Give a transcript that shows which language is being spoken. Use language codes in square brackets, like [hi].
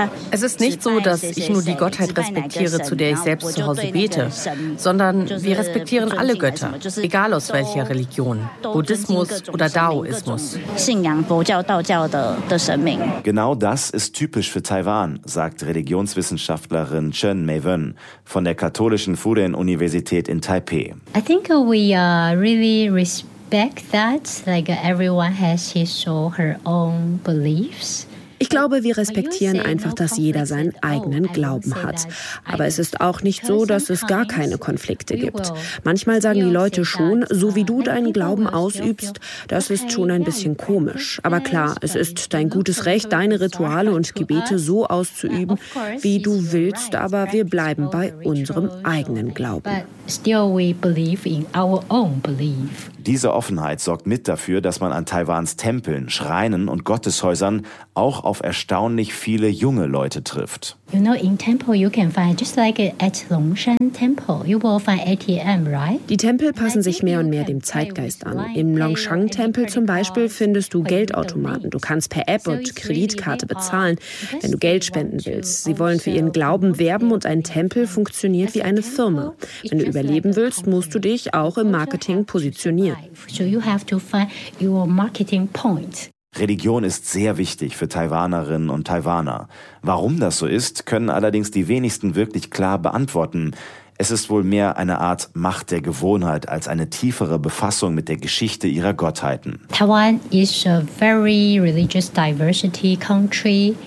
[de] Es ist nicht so, dass ich nur die Gottheit respektiere, zu der ich selbst zu Hause bete, sondern wir respektieren alle Götter, egal aus welcher Religion, Buddhismus oder Daoismus. Genau das ist typisch für Taiwan, sagt Religionswissenschaftlerin Chen Mei-Wen von der katholischen Fudan-Universität in Taipei. [en] I think we are really back that, like everyone has his or her own beliefs. [de] Ich glaube, wir respektieren einfach, dass jeder seinen eigenen Glauben hat. Aber es ist auch nicht so, dass es gar keine Konflikte gibt. Manchmal sagen die Leute schon, so wie du deinen Glauben ausübst, das ist schon ein bisschen komisch. Aber klar, es ist dein gutes Recht, deine Rituale und Gebete so auszuüben, wie du willst, aber wir bleiben bei unserem eigenen Glauben. Diese Offenheit sorgt mit dafür, dass man an Taiwans Tempeln, Schreinen und Gotteshäusern auch auf erstaunlich viele junge Leute trifft. [en] You know, in temple you can find just like at Longshan Temple, you will find ATM, right? [de] Die Tempel passen sich mehr und mehr dem Zeitgeist an. Im Longshan Tempel zum Beispiel findest du Geldautomaten. Du kannst per App und Kreditkarte bezahlen, wenn du Geld spenden willst. Sie wollen für ihren Glauben werben und ein Tempel funktioniert wie eine Firma. Wenn du überleben willst, musst du dich auch im Marketing positionieren. [en] So you have to find your marketing point. [de] Religion ist sehr wichtig für Taiwanerinnen und Taiwaner. Warum das so ist, können allerdings die wenigsten wirklich klar beantworten. Es ist wohl mehr eine Art Macht der Gewohnheit als eine tiefere Befassung mit der Geschichte ihrer Gottheiten. [en] Taiwan is a very religious diversity country.